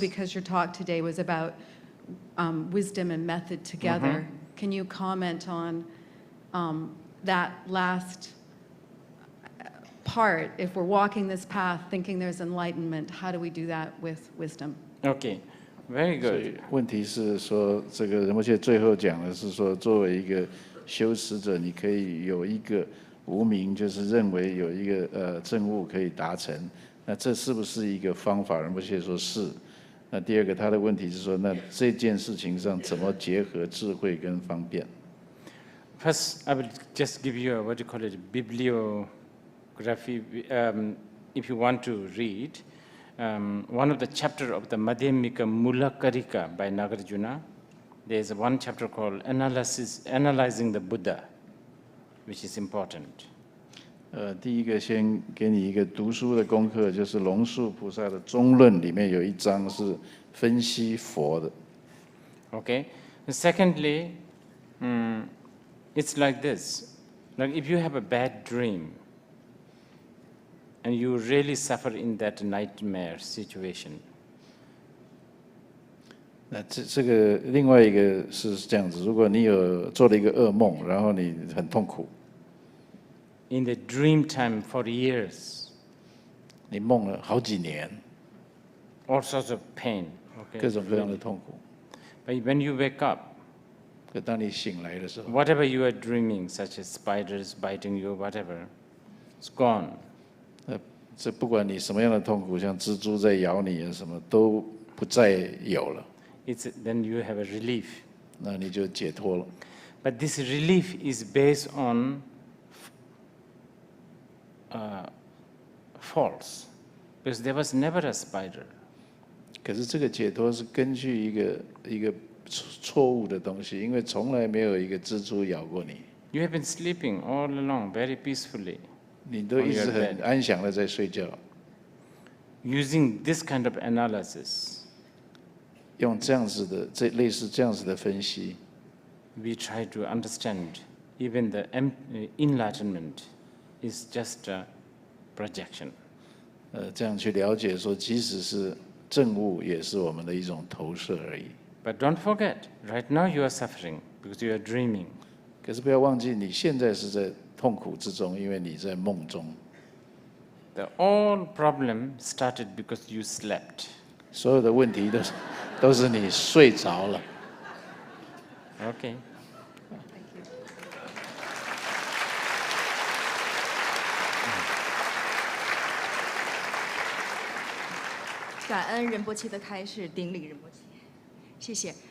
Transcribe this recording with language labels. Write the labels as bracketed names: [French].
[English] because your talk today was about wisdom and method together, can you comment on that last part? If we're walking this path thinking there's enlightenment, how do we do that with wisdom? Okay, very [Chinese] 所 [English] good. [Chinese] 以问题是说，这个仁波切最后讲的是说，作为一个修持者，你可以有一个无明，就是认为有一个证悟可以达成，那这是不是一个方法？仁波切说是。那第二个，他的问题是说，那这件事情上怎么结合智慧跟方便？ [English] First, I will just give you a, what do you call it, bibliography. If you want to read, one of the chapter of the Madhyamika Mulakarika by Nagarjuna, there's one chapter called Analyzing the Buddha, which is important. [Chinese] 第一个先给你一个读书的功课，就是龙树菩萨的中论里面有一章是分析佛的。 [English] Okay. Secondly, it's like this. Like if you have a bad dream and you really suffer in that nightmare situation. [Chinese] 那这个另外一个是这样子，如果你有做了一个噩梦，然后你很痛苦。 [English] In the dream time for years. [Chinese] 你梦了好几年。 [English] All sorts of pain. Okay. [Chinese] 各种各样的痛苦。 [English] But when you wake up, [Chinese] 可当你醒来的时候 [English] whatever you are dreaming, such as spiders biting you, whatever, it's gone. [Chinese] 这不管你什么样的痛苦，像蜘蛛在咬你啊，什么都不再有了。 [English] Then you have a relief. [Chinese] 那你就解脱了。 [English] But this relief is based on false, because there was never a spider. [Chinese] 可是这个解脱是根据一个错误的东西，因为从来没有一个蜘蛛咬过你。 [English] You have been sleeping all along very peacefully. [Chinese] 你都一直很安详的在睡觉。 [English] Using this kind of analysis, [Chinese] 用这样子的类似这样子的分析 [English] we try to understand even the enlightenment is just a projection. [Chinese] 这样去了解说，即使是证悟，也是我们的一种投射而已。 [English] But don't forget, right now you are suffering because you are dreaming. [Chinese] 可是不要忘记，你现在是在痛苦之中，因为你在梦中。 [English] The all problem started because you slept. [Chinese] 所有的问题都是你睡着了。 [English] Okay. Thank you. [Chinese] 感恩仁波切的开示，顶礼仁波切，谢谢。